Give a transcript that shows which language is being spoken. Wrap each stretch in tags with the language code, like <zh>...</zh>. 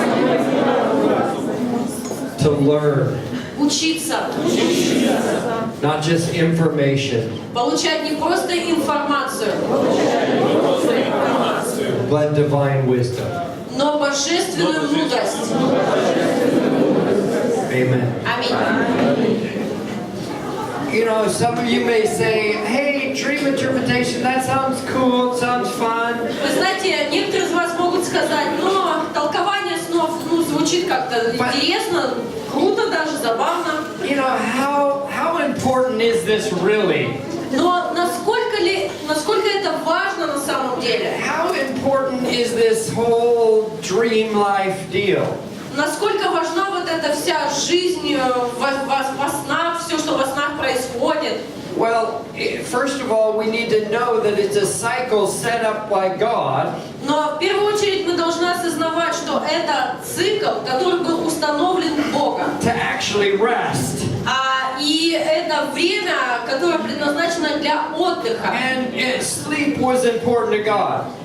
<en>To learn,</en> <ru>учиться,</ru> <en>not just information,</en> <ru>получать не просто информацию,</ru> <en>but divine wisdom.</en> <ru>но божественную мудрость.</ru> <en>Amen.</en> <ru>Аминь.</ru> <en>You know, some of you may say, hey, dream interpretation, that sounds cool, sounds fun.</en> <ru>Вы знаете, некоторые из вас могут сказать, но толкование снов, звучит как-то интересно, круто даже, забавно.</ru> <en>You know, how important is this really?</en> <ru>Но насколько это важно на самом деле?</ru> <en>How important is this whole dream life deal?</en> <ru>Насколько важна вот эта вся жизнь во снах, все, что во снах происходит?</ru> <en>Well, first of all, we need to know that it's a cycle set up by God.</en> <ru>Но в первую очередь мы должны осознавать, что это цикл, который был установлен Богом.</ru> <en>To actually rest.</en> <ru>И это время, которое предназначено для отдыха.</ru> <en>And sleep was important to God.</en>